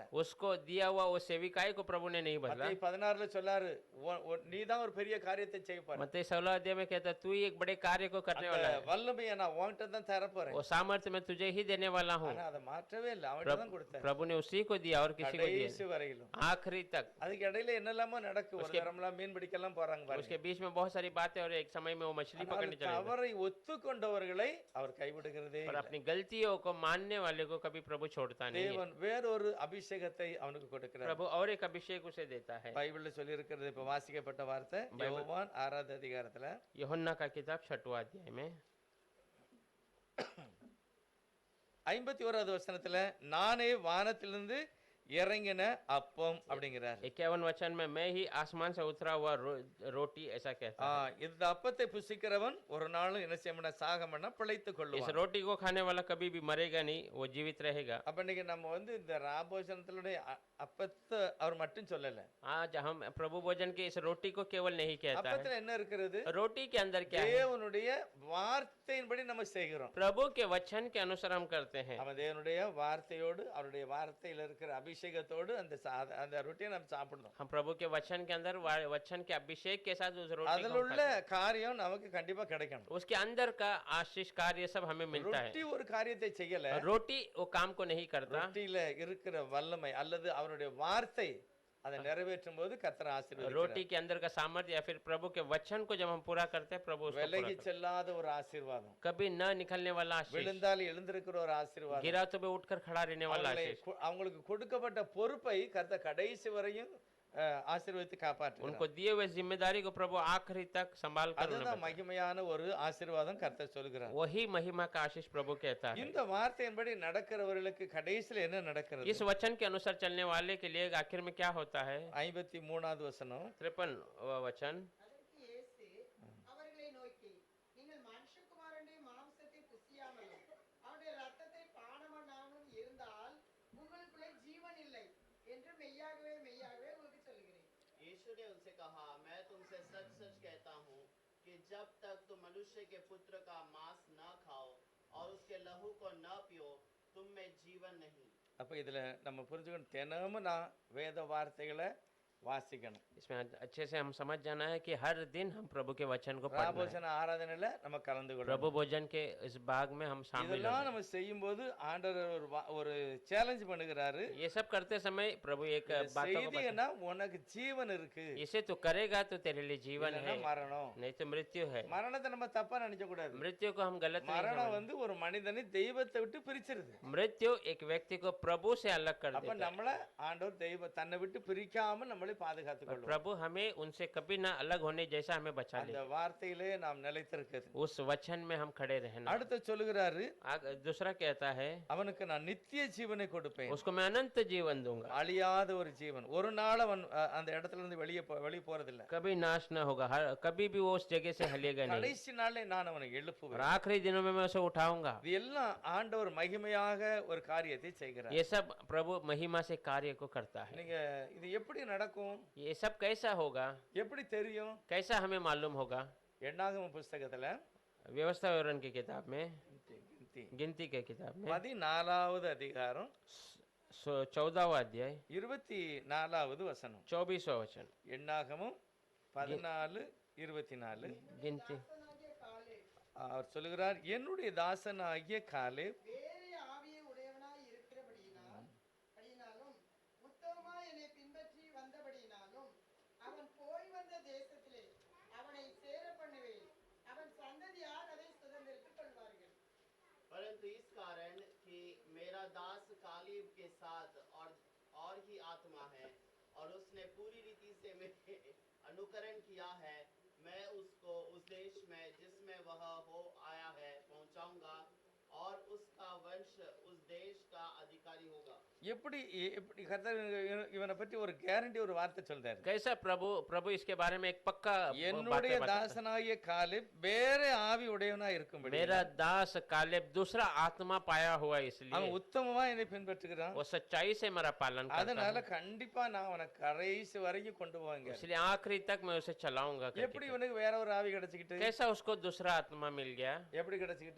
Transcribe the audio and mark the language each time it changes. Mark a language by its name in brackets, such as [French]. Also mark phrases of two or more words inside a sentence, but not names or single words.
[Hindi] उसको दिया हुआ वो सेविकाई को प्रभु ने नहीं बदला। [Tamil] மத்தேயு 16ல சொல்லாரு, நீ தான் ஒரு பெரிய காரியத்தை செய்ய போற. [Hindi] मत्ती 16 अध्याय में कहता है तू ही एक बड़े कार्य को करने वाला है, [Tamil] வல்லமையை நான் உன்கிட்ட தான் தர போறேன். [Hindi] वो सामर्थ्य मैं तुझे ही देने वाला हूँ। [Tamil] ஆனா அதை மாற்றவே இல்லை, அவன்கிட்ட தான் கொடுத்தேன். [Hindi] प्रभु ने उसी को दिया और किसी को दिया [Tamil] கடைசி வரையிலும். [Hindi] नहीं। आखिरी तक [Tamil] அதுக்கு இடையில என்னெல்லாமோ நடக்கும். ஒரு தரம்லாம் மீன் பிடிக்கலாம் போறாங்க பாருங்க. [Hindi] उसके बीच में बहुत सारी बातें, और एक समय में वो मछली पकड़ने चले गए। [Tamil] அவரை ஒத்துக்கொண்டவர்களை அவர் கைவிடுகிறதே [Hindi] पर [Tamil] இல்லை. [Hindi] अपनी गलतियों को मानने वाले को कभी प्रभु छोड़ता नहीं है। [Tamil] தேவன் வேறொரு அபிஷேகத்தை அவனுக்கு கொடுக்கிறார். [Hindi] प्रभु और एक अभिषेक उसे देता है। [Tamil] பைபிள்ல சொல்லி இருக்கிறது இப்ப வாசிக்கப்பட்ட வார்த்தை யோவான் 6வது அதிகாரத்துல [Hindi] यूहन्ना का किताब 6वां अध्याय में [Tamil] 51வது வசனத்துல நானே வானத்திலிருந்து இறங்கின அப்பம் அப்படிங்கிறார். [Hindi] 51 वचन में मैं ही आसमान से उतरा हुआ रोटी ऐसा कहता है। [Tamil] இந்த அப்பத்தை புசிக்கிறவன் ஒரு நாளும் என்ன செய்யணும்னா சாகமன்னா பிழைத்துக் [Hindi] इस [Tamil] கொள்ளுவான். [Hindi] रोटी को खाने वाला कभी भी मरेगा नहीं, वो जीवित रहेगा। [Tamil] அப்ப இன்னைக்கு நம்ம இந்த ராபோஜனத்தினுடைய அப்பத்தை அவர் மட்டும் சொல்லல. [Hindi] आज हम प्रभु भोजन के इस रोटी को केवल नहीं कहता [Tamil] அப்பத்துல [Hindi] है, [Tamil] என்ன இருக்கிறது? [Hindi] रोटी के अंदर क्या है? [Tamil] தேவனுடைய வார்த்தையின்படி நம்ம செய்கிறோம். [Hindi] प्रभु के वचन के अनुसार हम करते हैं। [Tamil] அவன் தேவனுடைய வார்த்தையோடு அவருடைய வார்த்தையில இருக்கிற அபிஷேகத்தோடு அந்த ரொட்டியை நம்ம சாப்பிடணும். [Hindi] हम प्रभु के वचन के अंदर वचन के अभिषेक के साथ उस रोटी [Tamil] அதுல [Hindi] को [Tamil] உள்ள [Hindi] खाते हैं। [Tamil] காரியம் நமக்கு கண்டிப்பா கிடைக்கணும். [Hindi] उसके अंदर का आशीष कार्य सब हमें मिलता है। [Tamil] ரொட்டி ஒரு காரியத்தை செய்யல. [Hindi] रोटी वो काम को नहीं करता, [Tamil] ரொட்டியில இருக்கிற வல்லமை அல்லது அவருடைய வார்த்தை அதை நிறைவேற்றும் போது கர்த்தர் ஆசீர்வதிக்கிறார். [Hindi] रोटी के अंदर का सामर्थ्य या फिर प्रभु के वचन को जब हम पूरा करते हैं, प्रभु उसको पूरा [Tamil] விலகி [Hindi] करता [Tamil] செல்லாத ஒரு ஆசீர்வாதம். [Hindi] है। कभी न निकलने वाला आशीष, [Tamil] விழுந்தால் எழுந்திருக்கிற ஒரு ஆசீர்வாதம். [Hindi] गिरा तो भी उठकर खड़ा रहने वाला आशीष, [Tamil] அவங்களுக்கு கொடுக்கப்பட்ட பொறுப்பை கர்த்தர் கடைசி வரையும் ஆசீர்வதித்து காப்பாற்றுகிறார். [Hindi] उनको दिए हुए जिम्मेदारी को प्रभु आखिरी तक संभाल कर उन्हें [Tamil] அதுதான் மகிமையான ஒரு ஆசீர்வாதம் கர்த்தர் சொல்கிறார். [Hindi] वही महिमा का आशीष प्रभु कहता है। [Tamil] இந்த வார்த்தையின்படி நடக்கிறவர்களுக்கு கடைசியில் என்ன நடக்கிறது? [Hindi] इस वचन के अनुसार चलने वाले के लिए आखिर में क्या होता है? [Tamil] 53வது வசனம் [Hindi] 53 वचन, [Tamil] அதற்கு இயேசு அவர்களை நோக்கி, நீங்கள் மனுஷகுமாரனுடைய மாம்சத்தை புசியாமலும் அவருடைய இரத்தத்தை பானமண்ணாமலும் இருந்தால் உங்களுக்குள்ளே ஜீவன் இல்லை என்று மெய்யாகவே மெய்யாகவே உங்களுக்கு சொல்கிறேன். [Hindi] यीशु ने उनसे कहा, मैं तुमसे सच सच कहता हूँ कि जब तक तुम मनुष्य के पुत्र का मांस न खाओ और उसके लहू को न पियो, तुम में जीवन नहीं। [Tamil] அப்ப இதுல நம்ம புரிஞ்சுக்கணும், தினமும் நான் வேத வார்த்தைகளை வாசிக்கணும். [Hindi] इसमें अच्छे से हम समझ जाना है कि हर दिन हम प्रभु के वचन को पढ़ना है। [Tamil] ராபோஜன ஆராதனையில நம்ம கலந்து [Hindi] प्रभु [Tamil] கொள்ளணும். [Hindi] भोजन के इस भाग में हम शामिल [Tamil] இதெல்லாம் [Hindi] होंगे। [Tamil] நம்ம செய்யும்போது ஆண்டவர் ஒரு சேலஞ்ச் பண்ணுகிறாரு. [Hindi] ये सब करते समय प्रभु एक [Tamil] இந்த [Hindi] बातों को बता- [Tamil] செய்தினா உனக்கு ஜீவன் இருக்கு, [Hindi] इसे तो करेगा तो तेरे लिए जीवन [Tamil] இல்லைன்னா [Hindi] है, [Tamil] மரணம். [Hindi] नहीं तो मृत्यु है। [Tamil] மரணத்தை நம்ம தப்பா நினைக்க கூடாது. [Hindi] मृत्यु को हम गलत नहीं [Tamil] மரணம் [Hindi] समझ- [Tamil] வந்து ஒரு மனிதனை தெய்வத்தை விட்டு பிரிச்சிருது. [Hindi] मृत्यु एक व्यक्ति को प्रभु से अलग कर [Tamil] அப்ப [Hindi] देता है। [Tamil] நம்மள ஆண்டவர் தன்னை விட்டு பிரிக்காம நம்மளை பாதுகாத்துக் [Hindi] और [Tamil] கொள்ளும். [Hindi] प्रभु हमें उनसे कभी ना अलग होने जैसा हमें बचा ले, [Tamil] அந்த வார்த்தையிலே நாம் நிலைத்திருக்கிறது. [Hindi] उस वचन में हम खड़े रहना। [Tamil] அடுத்து சொல்லுகிறாரு, [Hindi] दूसरा कहता है [Tamil] அவனுக்கு நான் நித்திய ஜீவனை கொடுப்பேன். [Hindi] उसको मैं अनंत जीवन दूंगा, [Tamil] அழியாத ஒரு ஜீவன். ஒரு நாள் அவன் அந்த இடத்துல இருந்து வெளியே போறதில்ல. [Hindi] कभी नाश ना होगा, कभी भी वो उस जगह से हलेगा नहीं। [Tamil] கடைசி நாளே நான் அவனை [Hindi] और [Tamil] எழுப்புவேன். [Hindi] आखिरी दिनों में मैं उसे उठाऊंगा। [Tamil] இது எல்லாம் ஆண்டவர் மகிமையாக ஒரு காரியத்தை செய்கிறார். [Hindi] ये सब प्रभु महिमा से कार्य को करता है। [Tamil] நீங்க இது எப்படி நடக்கும், [Hindi] ये सब कैसा होगा, [Tamil] எப்படி தெரியும்? [Hindi] कैसा हमें मालूम होगा? [Tamil] எண்ணாகம புஸ்தகத்துல [Hindi] व्यवस्था विवरण की किताब में, गिनती गिनती के किताब में [Tamil] 14வது அதிகாரம் [Hindi] 14वां अध्याय [Tamil] 24வது வசனம். [Hindi] 24वां वचन। [Tamil] எண்ணாகமம் 14:24. [Hindi] गिनती [Tamil] தாசனாகிய காலேப் அவர் சொல்லுகிறார், என்னுடைய தாசனாகிய காலேப் வேறே ஆவியை உடையவனாய் படியினாலும் உத்தமமாய் என்னை பின்பற்றி வந்தபடியினாலும் அவன் போய் வந்த தேசத்திலே அவனை சேர பண்ணுவேன், அவன் சந்ததியார் அதை சுதந்திரித்துக் கொள்வார்கள். [Hindi] परंतु इस कारण कि मेरा दास कालीब के साथ और ही आत्मा है और उसने पूरी रीति से मेरे अनुकरण किया है, मैं उसको उस देश में जिसमें वह हो आया है पहुंचाऊंगा और उसका वंश उस देश का अधिकारी होगा। [Tamil] எப்படி எப்படி கர்த்தர் இவனை பற்றி ஒரு கேரண்டி ஒரு வார்த்தை சொல்றாரு. [Hindi] कैसा प्रभु इसके बारे में एक पक्का [Tamil] என்னுடைய [Hindi] बातें बताता है। [Tamil] தாசனாகிய காலேப் வேற ஆவி உடையவனா இருக்கும்படி [Hindi] मेरा दास कालेब दूसरा आत्मा पाया हुआ, इसलिए [Tamil] அவன் உத்தமமா என்னை பின்பற்றுகிறான். [Hindi] वो सच्चाई से मेरा पालन करता [Tamil] அதனால [Hindi] है, [Tamil] கண்டிப்பா நான் அவனை கடைசி வரைக்கும் கொண்டு போவாங்க. [Hindi] इसलिए आखिरी तक मैं उसे चलाऊंगा करके। [Tamil] எப்படி இவனுக்கு வேற ஒரு ஆவி கிடைச்சிக்கிட்டு, [Hindi] कैसा उसको दूसरा आत्मा मिल गया, [Tamil] எப்படி கிடைச்சிக்கிட்டு